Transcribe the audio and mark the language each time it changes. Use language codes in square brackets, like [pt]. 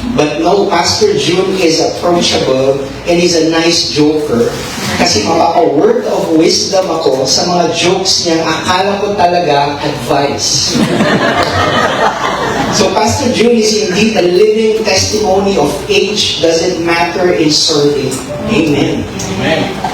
[en] But no, Pastor Jun is approachable and he's a nice joker. [tl] Kasi makaka- [en] word of wisdom [tl] ako sa mga jokes niya, akala ko talaga advice. [en] So Pastor Jun is indeed a living testimony of age doesn't matter in serving. Amen. Amen.